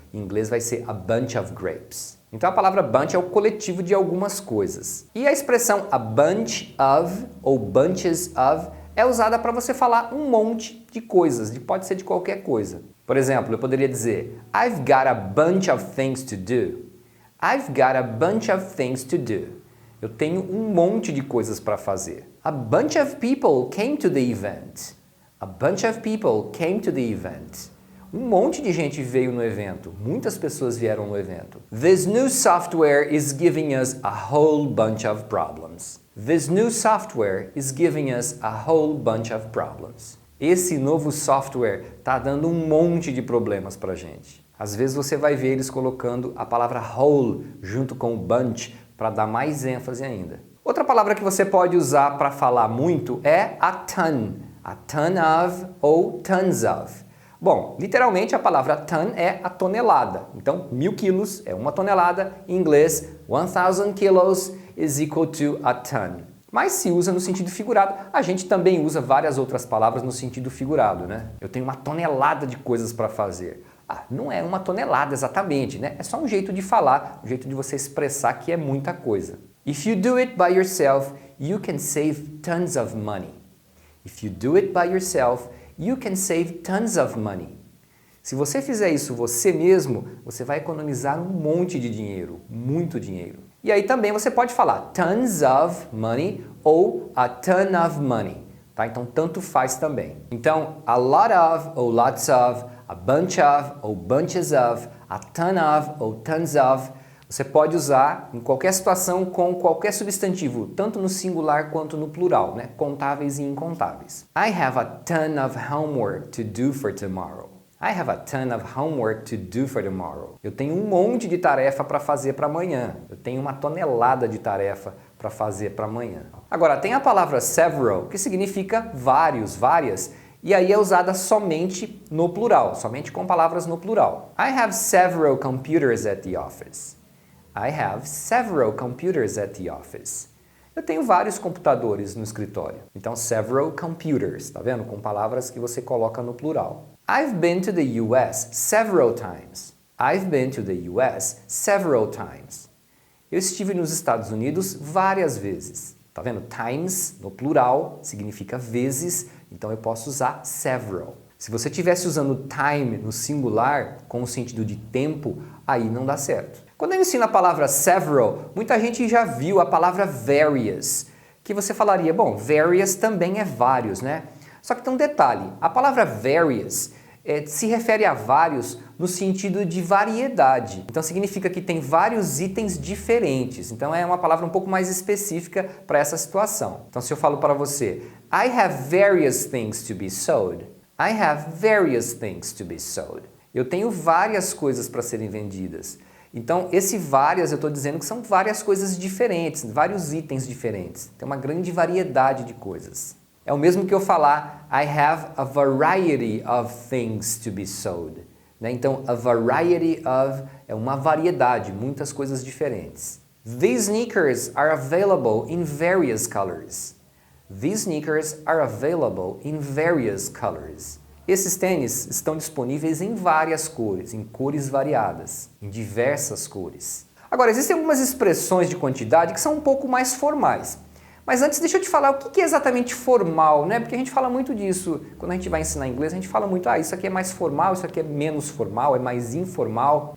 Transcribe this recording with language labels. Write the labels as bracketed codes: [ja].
[pt] Em inglês vai ser [en] a bunch of grapes. [pt] Então a palavra bunch é o coletivo de algumas coisas. E a expressão a bunch of ou bunches of é usada para você falar um monte de coisas, pode ser de qualquer coisa. Por exemplo, eu poderia dizer [en] I've got a bunch of things to do. I've got a bunch of things to do. [pt] Eu tenho um monte de coisas para fazer. [en] A bunch of people came to the event. A bunch of people came to the event. [pt] Um monte de gente veio no evento. Muitas pessoas vieram no evento. [en] This new software is giving us a whole bunch of problems. This new software is giving us a whole bunch of problems. [pt] Esse novo software está dando um monte de problemas para a gente. Às vezes você vai ver eles colocando a palavra whole junto com o bunch para dar mais ênfase ainda. Outra palavra que você pode usar para falar muito é a ton of ou tons of. Bom, literalmente a palavra ton é a tonelada. Então, 1000 quilos é uma tonelada. Em inglês, [en] 1000 kilos is equal to a ton. [pt] Mas se usa no sentido figurado. A gente também usa várias outras palavras no sentido figurado, né? Eu tenho uma tonelada de coisas para fazer. Não é uma tonelada exatamente, né? É só um jeito de falar, um jeito de você expressar que é muita coisa. [en] If you do it by yourself, you can save tons of money. If you do it by yourself, you can save tons of money. [pt] Se você fizer isso você mesmo, você vai economizar um monte de dinheiro, muito dinheiro. E aí também você pode falar tons of money ou a ton of money, tá? Então tanto faz também. Então a lot of ou lots of, a bunch of ou bunches of, a ton of ou tons of, você pode usar em qualquer situação com qualquer substantivo, tanto no singular quanto no plural, né? Contáveis e incontáveis. [en] I have a ton of homework to do for tomorrow. I have a ton of homework to do for tomorrow. [pt] Eu tenho um monte de tarefa para fazer para amanhã. Eu tenho uma tonelada de tarefa para fazer para amanhã. Agora, tem a palavra several, que significa vários, várias, e aí é usada somente no plural, somente com palavras no plural. [en] I have several computers at the office. I have several computers at the office. [pt] Eu tenho vários computadores no escritório. Então, several computers, tá vendo? Com palavras que você coloca no plural. [en] I've been to the US several times. I've been to the US several times. [pt] Eu estive nos Estados Unidos várias vezes. Tá vendo? Times, no plural, significa vezes, então eu posso usar several. Se você estivesse usando time no singular, com o sentido de tempo, aí não dá certo. Quando eu ensino a palavra several, muita gente já viu a palavra various, que você falaria, bom, various também é vários, né? Só que tem um detalhe, a palavra various se refere a vários no sentido de variedade. Então significa que tem vários itens diferentes. Então é uma palavra um pouco mais específica para essa situação. Então se eu falo para você, [en] I have various things to be sold. I have various things to be sold. [pt] Eu tenho várias coisas para serem vendidas. Então, esse várias eu estou dizendo que são várias coisas diferentes, vários itens diferentes. Tem uma grande variedade de coisas. É o mesmo que eu falar [en] I have a variety of things to be sold. [pt] Né? Então, a variety of é uma variedade, muitas coisas diferentes. [en] These sneakers are available in various colors. These sneakers are available in various colors. [pt] Esses tênis estão disponíveis em várias cores, em cores variadas, em diversas cores. Agora, existem algumas expressões de quantidade que são um pouco mais formais. Mas antes deixa eu te falar o que é exatamente formal, né? Porque a gente fala muito disso, quando a gente vai ensinar inglês, a gente fala muito, isso aqui é mais formal, isso aqui é menos formal, é mais informal.